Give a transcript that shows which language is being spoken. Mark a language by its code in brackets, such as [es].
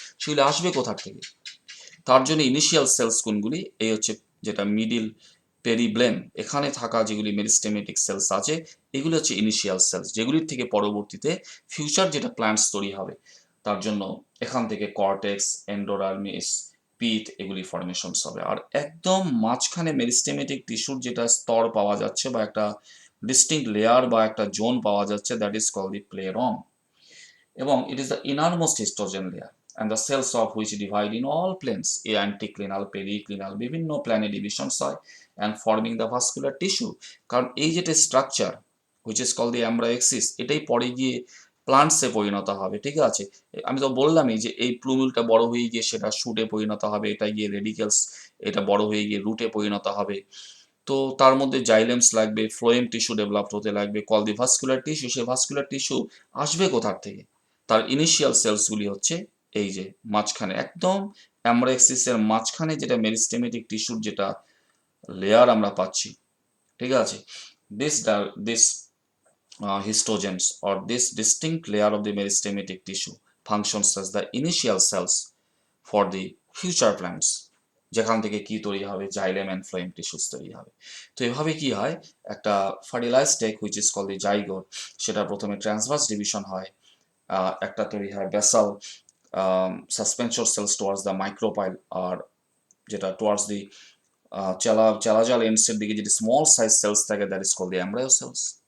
[bn] সেগুলো আসবে কোথা থেকে, তার জন্য ইনিশিয়াল সেলস কোনগুলি, এই হচ্ছে যেটা মিডিল পেরিব্লেম, এখানে থাকা যেগুলি মেরিস্টেমেটিক সেলস আছে, এগুলি হচ্ছে ইনিশিয়াল সেলস, যেগুলির থেকে পরবর্তীতে ফিউচার যেটা প্ল্যান্টস তৈরি হবে, তার জন্য এখান থেকে কর্টেক্স, এন্ডোডার্মিস, পিথ এগুলি ফর্মেশনস হবে। আর একদম মাঝখানে মেরিস্টেমেটিক টিস্যুর যেটা স্তর পাওয়া যাচ্ছে বা একটা ডিস্টিংক্ট লেয়ার বা একটা জোন পাওয়া যাচ্ছে, [en] That is call the plerome. এবং it is the innermost histogen layer and the cells of which divide in all planes, a anticlinal, periclinal, [bn] বিভিন্ন প্ল্যানে ডিভিশনস হয় [en] and forming the vascular tissue। [bn] কারণ এই যেটা structure [en] which is called the embryoxis, [bn] এটাই পরে গিয়ে প্লান্টসে পরিণত হবে। ঠিক আছে, আমি তো বললামই যে এই প্লুমিলটা বড় হয়ে গিয়ে সেটা শুটে পরিণত হবে, এটা গিয়ে রেডিকেলস, এটা বড় হয়ে গিয়ে রুটে পরিণত হবে। তো তার মধ্যে জাইলেমস লাগবে, ফ্লোয়েম টিস্যু ডেভেলপ হতে লাগবে, কল দি ভাস্কুলার টিস্যু। সেই ভাস্কুলার টিস্যু আসবে কোথার থেকে, তার ইনিশিয়াল সেলসগুলি হচ্ছে এই যে মাঝখানে, একদম অ্যামব্রায়োক্সিসের মাঝখানে যেটা মেরিস্টেমেটিক টিস্যুর যেটা লেয়ার আমরা পাচ্ছি। ঠিক আছে, this [en] histogens or this distinct layer of the meristematic tissue functions as the initial cells for the future plants, [bn] যেখান থেকে কি তৈরি হবে, জাইলেম অ্যান্ড ফ্লোয়েম টিস্যুস তৈরি হবে। তো এভাবে কি হয়, একটা fertilised egg [en] which is call the zygote, [bn] সেটা প্রথমে ট্রান্সভার্স ডিভিশন হয়, একটা তৈরি হয় [en] basal suspension cells towards the micropyle, [bn] আর যেটা টুয়ার্ডস দি চালাজাল এন্ডসের দিকে যেটি স্মল সাইজ সেলস থাকে [en] That is call the embryo cells.